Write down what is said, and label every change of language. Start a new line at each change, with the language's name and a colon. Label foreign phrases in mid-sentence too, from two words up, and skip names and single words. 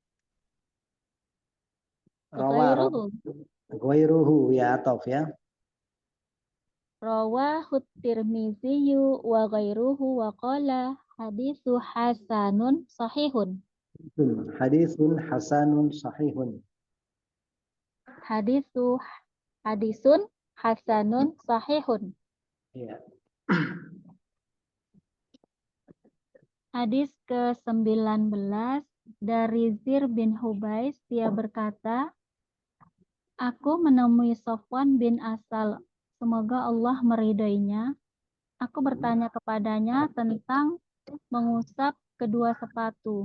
Arabic: Ghairuhu ya ataf ya. رواه الترمذي وغيره وقال حديث حسن صحيح. حديث حسن صحيح. حديث حسن صحيح.
Indonesian: Ya. Hadis ke-19 dari Zir bin Hubais, dia berkata, aku menemui Sofwan bin Asal, semoga Allah meridainya. Aku bertanya kepadanya tentang mengusap kedua sepatu.